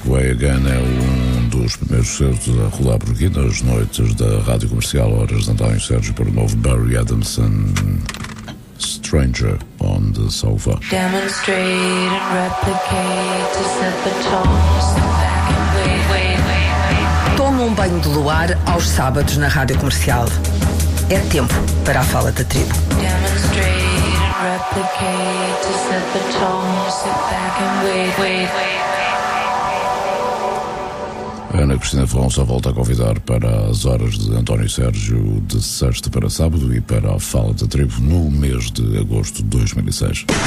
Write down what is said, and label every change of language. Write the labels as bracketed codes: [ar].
[pt] Again é um dos primeiros certos a rolar por aqui nas noites da Rádio Comercial, horas de António Sérgio, para o novo Barry Adamson, Stranger on the Sofa. [en] Demonstrate and replicate to set the tone. [pt] Tome um banho de luar aos sábados na Rádio Comercial. É tempo para a Fala da Tribo. [en] Demonstrate and replicate to set the tone. Sit back and wait, wait, wait. [pt] Ana Cristina Ferrão só volta a convidar para as horas de António Sérgio de sexta para sábado e para a Fala da Tribo no mês de agosto de 2006.